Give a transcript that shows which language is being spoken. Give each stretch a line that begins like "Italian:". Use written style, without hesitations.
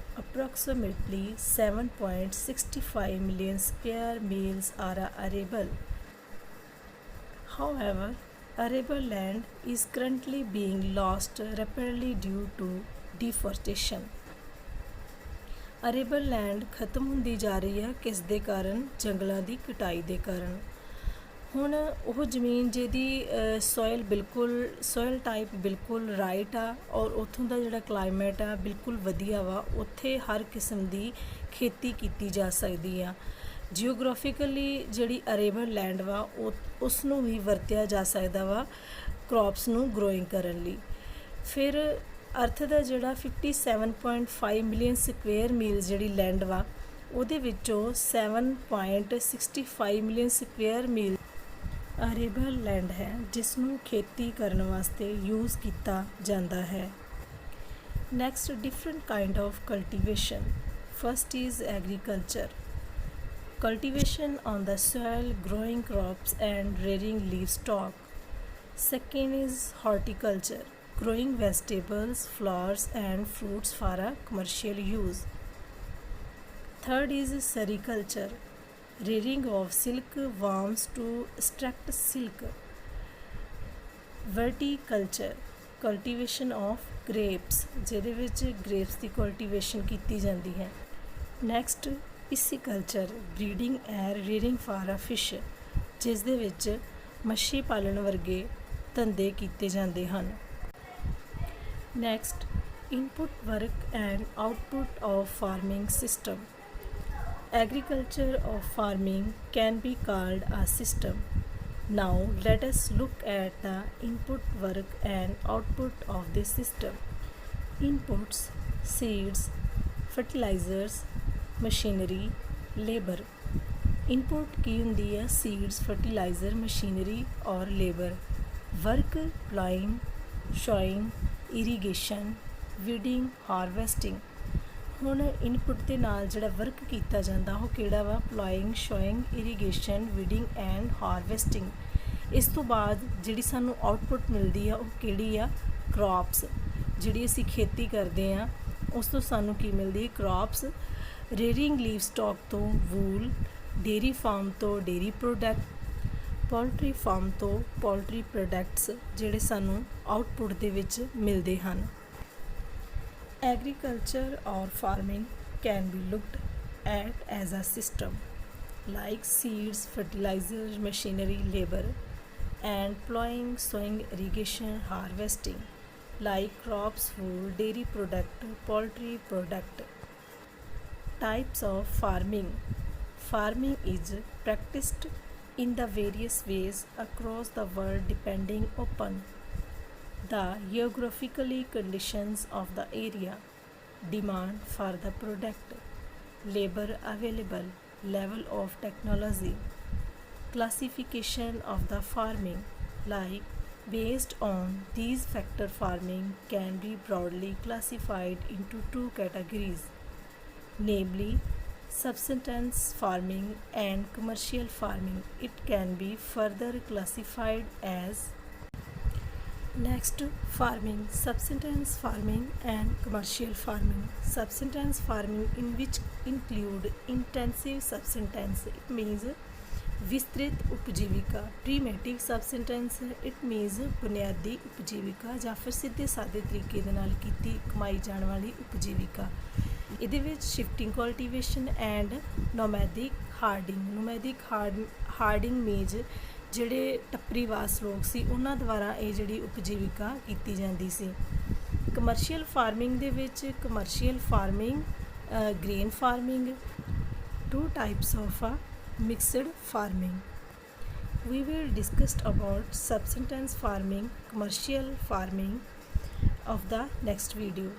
English: Approximately 7.65 million square miles are arable. However, arable land is currently being lost rapidly due to deforestation.
Punjabi: ਅਰੇਬਲ land ਖਤਮ ਹੁੰਦੀ ਜਾ ਰਹੀ ਹੈ ਕਿਸ ਦੇ ਕਾਰਨ? ਜੰਗਲਾਂ ਦੀ ਕਟਾਈ ਦੇ ਕਾਰਨ। ਹੁਣ ਉਹ ਜ਼ਮੀਨ ਜਿਹਦੀ ਸੋਇਲ ਟਾਈਪ ਬਿਲਕੁਲ ਰਾਈਟ ਆ ਔਰ ਉੱਥੋਂ ਦਾ ਜਿਹੜਾ ਕਲਾਈਮੇਟ ਆ ਬਿਲਕੁਲ ਵਧੀਆ ਵਾ, ਉੱਥੇ ਹਰ ਕਿਸਮ ਦੀ ਖੇਤੀ ਕੀਤੀ ਜਾ ਸਕਦੀ ਆ। ਜਿਓਗ੍ਰਾਫਿਕਲੀ ਜਿਹੜੀ ਅਰੇਬਲ ਲੈਂਡ ਵਾ ਉਸ ਨੂੰ ਵੀ ਵਰਤਿਆ ਜਾ ਸਕਦਾ ਵਾ ਕ੍ਰੌਪਸ ਨੂੰ ਗਰੋਇੰਗ ਕਰਨ ਲਈ। ਫਿਰ ਅਰਥ ਦਾ ਜਿਹੜਾ 57.5 ਮਿਲੀਅਨ ਸਕੁਏਅਰ ਮੀਲ ਜਿਹੜੀ ਲੈਂਡ ਵਾ ਉਹਦੇ ਵਿੱਚੋਂ 7.65 ਮਿਲੀਅਨ ਸਕੁਏਅਰ ਮੀਲ ਅਰੇਬਲ ਲੈਂਡ ਹੈ ਜਿਸ ਨੂੰ ਖੇਤੀ ਕਰਨ ਵਾਸਤੇ ਯੂਜ਼ ਕੀਤਾ ਜਾਂਦਾ ਹੈ।
English: Next, different kind of cultivation. First is agriculture, cultivation on the soil, growing crops and rearing livestock. Second is horticulture, growing vegetables, flowers and fruits for a commercial use. Third is sericulture, rearing of silk worms to extract silk. Viticulture, cultivation of grapes,
Punjabi: ਜਿਹਦੇ ਵਿੱਚ grapes ਦੀ cultivation ਕੀਤੀ ਜਾਂਦੀ ਹੈ।
English: Next, pisciculture, breeding and rearing for a fish,
Punjabi: ਜਿਸ ਦੇ ਵਿੱਚ ਮੱਛੀ ਪਾਲਣ ਵਰਗੇ ਧੰਦੇ ਕੀਤੇ ਜਾਂਦੇ ਹਨ।
English: Next, input work and output of farming system. Agriculture of farming can be called a system. Now let us look at the input work and output of this system. Inputs: seeds, fertilizers, machinery, labour.
Punjabi: Input ਕੀ ਹੁੰਦੀ ਹੈ? Seeds, fertiliser, machinery ਔਰ labour.
English: Work: ploughing, sowing, irrigation, weeding, harvesting.
Punjabi: ਹੁਣ input ਦੇ ਨਾਲ ਜਿਹੜਾ work ਕੀਤਾ ਜਾਂਦਾ ਉਹ ਕਿਹੜਾ ਵਾ?
English: Ploughing, sowing, irrigation, weeding and harvesting.
Punjabi: ਇਸ ਤੋਂ ਬਾਅਦ ਜਿਹੜੀ ਸਾਨੂੰ ਆਊਟਪੁੱਟ ਮਿਲਦੀ ਆ ਉਹ ਕਿਹੜੀ ਆ? ਕ੍ਰੌਪਸ। ਜਿਹੜੀ ਅਸੀਂ ਖੇਤੀ ਕਰਦੇ ਹਾਂ ਉਸ ਤੋਂ ਸਾਨੂੰ ਕੀ ਮਿਲਦੀ? ਕ੍ਰੌਪਸ। ਰੇਅਰਿੰਗ ਲੀਵ ਸਟਾਕ ਤੋਂ ਵੂਲ, ਡੇਅਰੀ ਫਾਰਮ ਤੋਂ ਡੇਅਰੀ ਪ੍ਰੋਡਕਟ, ਪੋਲਟਰੀ ਫਾਰਮ ਤੋਂ ਪੋਲਟਰੀ ਪ੍ਰੋਡਕਟਸ ਜਿਹੜੇ ਸਾਨੂੰ ਆਊਟਪੁੱਟ ਦੇ ਵਿੱਚ ਮਿਲਦੇ ਹਨ।
English: Agriculture ਔਰ farming can be looked at as a system like seeds, fertilizer, machinery, labour and ploughing, sowing, irrigation, harvesting like crops, wool, dairy product, poultry product. Types of farming. Farming is practiced in the various ways across the world depending upon the geographically conditions of the area, demand for the product, labor available, level of technology. Classification of the farming, like based on these factors, farming can be broadly classified into two categories, namely subsistence farming and commercial farming. It can be further classified as next farming, subsistence farming and commercial farming. Subsistence farming in which include intensive subsistence, it means
Hindi: विस्तृत उपजीविका।
English: primitive subsistence, it means
Hindi: बुनियादी उपजीविका
Punjabi: ਜਾਂ ਫਿਰ ਸਿੱਧੇ ਸਾਦੇ ਤਰੀਕੇ ਦੇ ਨਾਲ ਕੀਤੀ ਕਮਾਈ ਜਾਣ ਵਾਲੀ ਉਪਜੀਵਿਕਾ। ਇਹਦੇ ਵਿੱਚ shifting cultivation and nomadic Hardinge. Nomadic Hardinge means ਜਿਹੜੇ ਟੱਪਰੀਵਾਸ ਲੋਕ ਸੀ ਉਹਨਾਂ ਦੁਆਰਾ ਇਹ ਜਿਹੜੀ ਉਪਜੀਵਿਕਾ ਕੀਤੀ ਜਾਂਦੀ ਸੀ।
English: commercial farming
Punjabi: ਦੇ ਵਿੱਚ
English: Commercial farming, grain farming, two types of mixed farming. We will discuss about subsistence farming, commercial farming of the next video.